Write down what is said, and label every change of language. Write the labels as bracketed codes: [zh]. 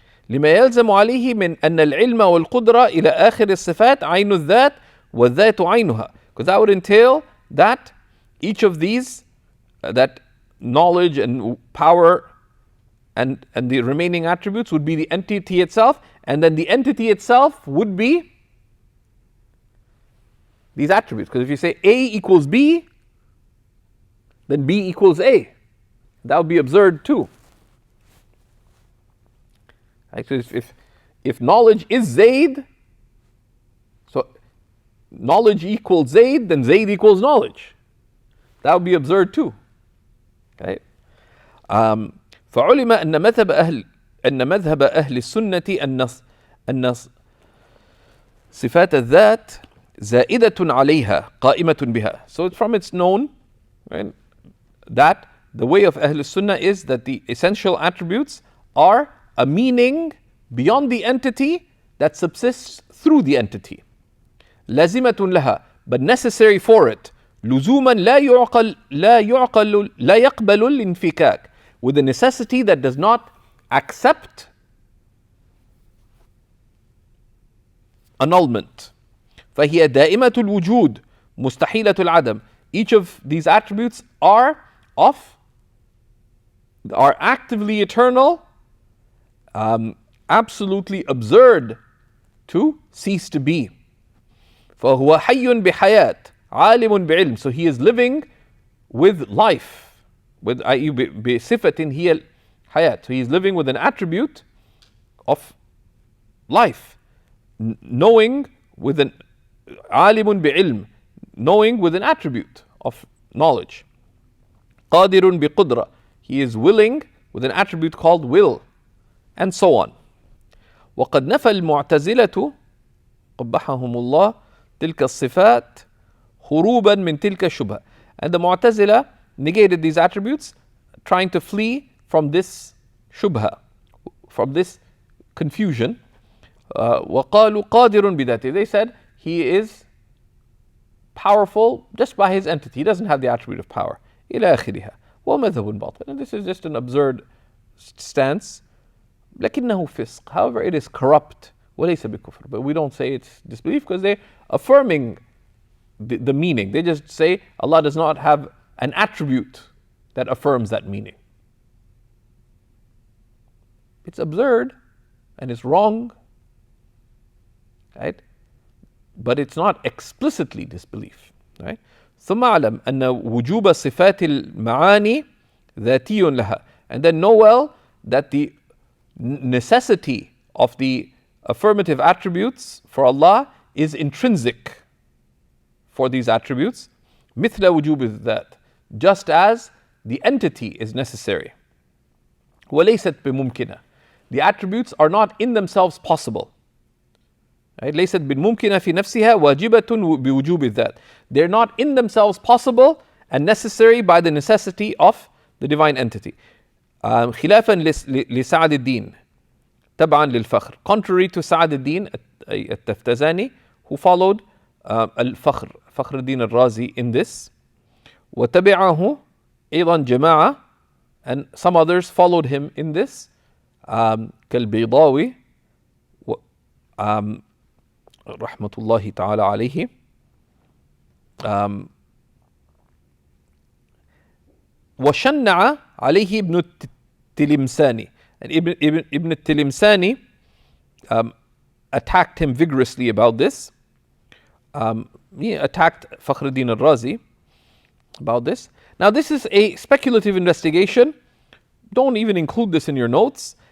[ar] لما يلزم عليه من أن العلم والقدرة إلى آخر الصفات عين الذات والذات عينها. [en] Because that would entail that each of these, that knowledge and power and the remaining attributes would be the entity itself, and then the entity itself would be these attributes. Because if you say A equals B, then B equals A. That would be absurd too. Actually, if knowledge is Zayd, so knowledge equals Zayd, then Zayd equals knowledge. That would be absurd too. Okay? [ar] فعلم أن مذهب أهل السنة أن صفات الذات زائدة عليها قائمة بها. [en] So from it's known, right, that the way of Ahl Sunnah is that the essential attributes are a meaning beyond the entity that subsists through the entity. [ar] لازمة لها, [en] but necessary for it. [ar] لزوما لا يقبل الانفكاك, [en] with a necessity that does not accept annulment. [ar] فهي دائمة الوجود مستحيلة العدم. [en] Each of these attributes are actively eternal, absolutely absurd to cease to be. [ar] فهو حي بحياة عالم بعلم. [en] So he is living with life, with [ar] بصفة هي الحياة. [en] So he is living with an attribute of life, knowing with an [ar] عالم بعلم, [en] knowing with an attribute of knowledge. [ar] قادر بقدرة, [en] he is willing with an attribute called will, and so on. [ar] وقد نفى المعتزلة قبحهم الله تلك الصفات هروبا من تلك الشبهة. [en] And the Mu'tazila negated these attributes, trying to flee from this shubha, from this confusion. [ar] وقالوا قادر بذاته. [en] They said he is powerful just by his entity. He doesn't have the attribute of power. [ar] إلى آخرها. ومذهب باطل. [en] And this is just an absurd stance. [ar] لكنه فسق. [en] However, it is corrupt. [ar] وليس بكفر. [en] But we don't say it's disbelief, because they're affirming the meaning. They just say Allah does not have an attribute that affirms that meaning. It's absurd and it's wrong, right? But it's not explicitly disbelief, right? [ar] ثم أعلم أن وجوب صفات المعاني ذاتي لها. [en] And then know well that the necessity of the affirmative attributes for Allah is intrinsic for these attributes. [ar] مثل وجوب الذات, [en] just as the entity is necessary. [ar] وليست بممكنة. [en] The attributes are not in themselves possible. Right? [ar] ليست بالممكنة في نفسها واجبة بوجوب الذات. [en] They're not in themselves possible and necessary by the necessity of the divine entity. [ar] خلافا لسعد الدين تبعا للفخر. [en] Contrary to Sa'ad al-Din al-Taftazani, who followed al-Fakhr, Fakhr al-Din al-Razi in this. [ar] وتبعه أيضا جماعة, [en] and some others followed him in this. كالبيضاوي [ar] rahmatullahi ta'ala alayhi, وشنع عليه ابن التلمساني. [en] And Ibn al-Tilimsani attacked him vigorously about this. He attacked Fakhruddin al-Razi about this. Now this is a speculative investigation. Don't even include this in your notes.